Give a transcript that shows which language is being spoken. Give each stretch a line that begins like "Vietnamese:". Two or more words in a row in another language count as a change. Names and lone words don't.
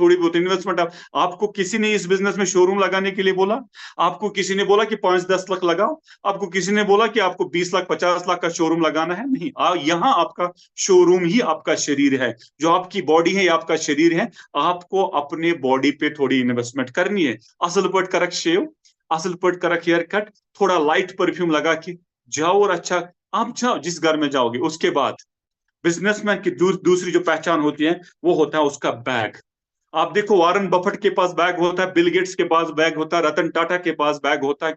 Hindi: थोड़ी बहुत इन्वेस्टमेंट, आपको किसी ने इस बिजनेस में शोरूम लगाने के लिए बोला? आपको किसी ने बोला कि 5-10 लाख लगाओ? आपको किसी ने बोला कि आपको 20 लाख 50 लाख का शोरूम लगाना है? नहीं, यहाँ आपका शोरूम ही आपका शरीर है, जो आपकी बॉडी है, आपका शरीर है। आपको अपने बॉडी पे थोड़ी इन्वेस्टमेंट करनी है। असल पट करक शेव, असल पट करक
English: hair cut,
Hindi: थोड़ा
English: light perfume
Hindi: लगा के जाओ, और अच्छा, आप जाओ जिस घर में जाओगे। उसके बाद बिजनेसमैन की दूसरी जो पहचान होती है, वो होता है उसका बैग। आप देखो, वारन बफेट के पास बैग होता है, बिल गेट्स के पास बैग होता है, रतन टाटा के पास बैग होता है।